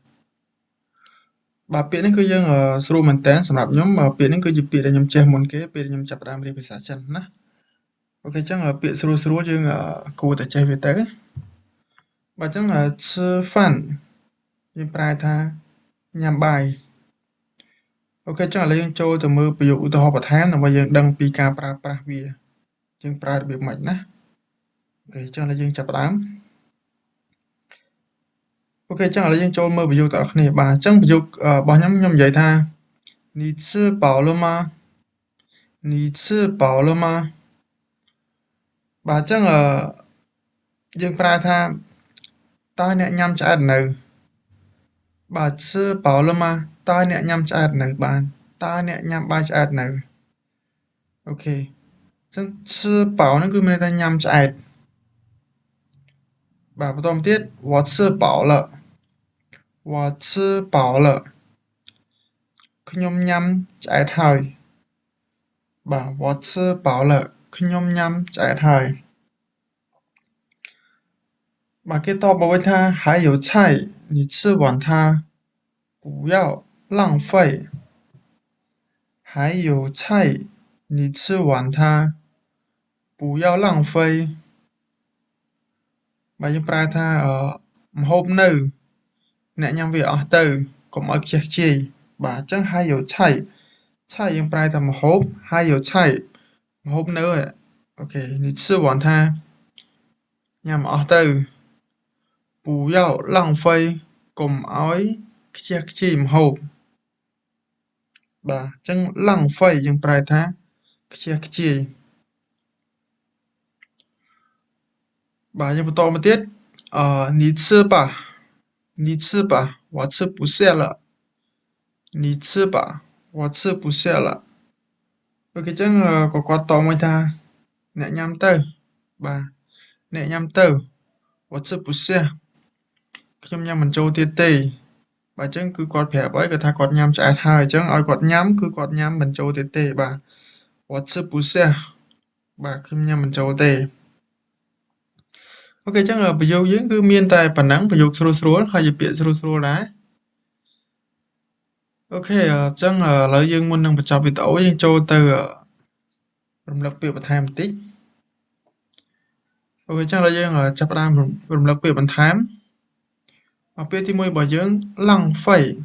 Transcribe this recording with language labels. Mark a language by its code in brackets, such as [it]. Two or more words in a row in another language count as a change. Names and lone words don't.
[km] បាទពាក្យនេះគឺយើងស្រួលមែនតើសម្រាប់ខ្ញុំពាក្យនេះគឺជាពាក្យដែលខ្ញុំចេះមុនគេពេលខ្ញុំចាប់ផ្ដើមរៀនភាសាចិនណាអូខេអញ្ចឹងពាក្យស្រួលយើងគួរតែចេះវាទៅបាទអញ្ចឹងchifan យើងប្រែថាញ៉ាំបាយអូខេអញ្ចឹងឥឡូវយើងចូលទៅមើលប្រយោគឧទាហរណ៍បន្ថែមដើម្បីយើងដឹងពីការប្រើប្រាស់វាយើងប្រើរបៀបម៉េចណាអូខេអញ្ចឹងឥឡូវយើងចាប់ផ្ដើម អូខេអញ្ចឹងឥឡូវយើងចូលមើលប្រយោគទាំងអស់គ្នាបាទអញ្ចឹងប្រយោគរបស់ខ្ញុំនិយាយថា [zh] 你吃饱了吗你吃饱了吗 [km] បាទអញ្ចឹងយើងប្រើថាតើអ្នកញ៉ាំឆ្អែតនៅបាទ [zh] 吃饱了吗 [km] តើអ្នកញ៉ាំឆ្អែតនៅបាទតើអ្នកញ៉ាំបាយឆ្អែតនៅអូខេអញ្ចឹង [zh] 吃饱 [km] ហ្នឹងគឺមានន័យថាញ៉ាំឆ្អែត បាទបន្តមកទៀត [zh] 我吃饱了我吃饱了 [km] ខ្ញុំញ៉ាំឆ្អែតហើយបាទ [zh] 我吃饱了 [km] ខ្ញុំញ៉ាំឆ្អែតហើយបាទគេតបមកវិញថា [zh] 还有菜你吃完它不要浪费还有菜你吃完它不要浪费បាទយើងប្រើថាម្ហូបនៅ [km] អ្នកញ៉ាំវាអស់ទៅកុំឲ្យខ្ជះខ្ជាយបាទអញ្ចឹង [zh] 还有菜菜 [km] យើងប្រើថាម្ហូប [zh] 还有菜 [km] ម្ហូបនៅអូខេ [zh] 你吃完它 [km] ញ៉ាំអស់ទៅ [zh] 不要浪费 [km] កុំឲ្យខ្ជះខ្ជាយម្ហូបបាទអញ្ចឹង浪费យើងប្រើថាខ្ជះខ្ជាយ [zh] បាទយើងបន្តមកទៀត你吃吧你吃吧我吃不下了你吃吧我吃不下了 [km] អូខេអញ្ចឹងក៏គាត់តមកថាអ្នកញ៉ាំទៅបាទអ្នកញ៉ាំទៅ [zh] 我吃不下 [km] ខ្ញុំញ៉ាំមិនចូលទៀតទេបាទអញ្ចឹងគឺគាត់ប្រាប់អីគាត់ថាគាត់ញ៉ាំឆ្អែតហើយអញ្ចឹងឲ្យគាត់ញ៉ាំគឺគាត់ញ៉ាំមិនចូលទៀតទេបាទ [zh] 我吃不下 [km] បាទខ្ញុំញ៉ាំមិនចូលទេ អូខេអញ្ចឹងប្រយោគយើងគឺមានតែប៉ុណ្ណឹងប្រយោគស្រួលហើយជាពាក្យស្រួលដែរអូខេអញ្ចឹងឥឡូវយើងមុននឹងបញ្ចប់វីដេអូយើងចូលទៅរំលឹកពាក្យបន្ថែមបន្តិចអូខេអញ្ចឹងឥឡូវយើងចាប់ផ្ដើមរំលឹកពាក្យបន្ថែមពាក្យទី1របស់យើងឡង់ហ្វៃ